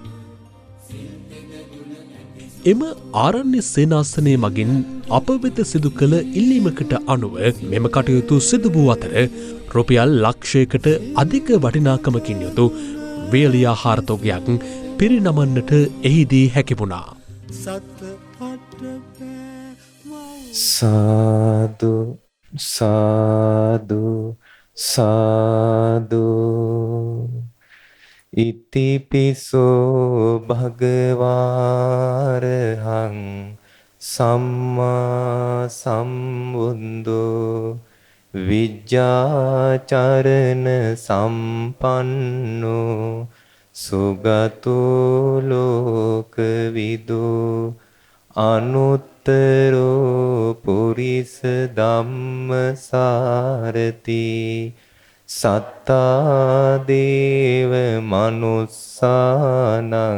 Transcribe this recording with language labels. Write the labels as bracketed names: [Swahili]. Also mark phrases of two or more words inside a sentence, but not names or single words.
[Sinhala] එම ආරණ්‍ය සේනාසනය මගින් අප වෙත සිදු කළ ඉල්ලීමකට අනුව මෙම කටයුතු සිදු වූ අතර රුපියල් ලක්ෂයකට අධික වටිනාකමකින් යුතු වේලී ආහාර තොගයක් පිරිනමන්නට එහිදී හැකි වුණා. [Pali] සාදු සාදු සාදු ඉතිපිසෝ භගවාරහං සම්මා සම්බුද්ධෝ විජ්ජාචරණ සම්පන්නෝ සුගතෝ ලෝකවිදෝ අනුත්තරෝ පුරිස ධම්මසාරති සත්තා දේව මනුස්සානං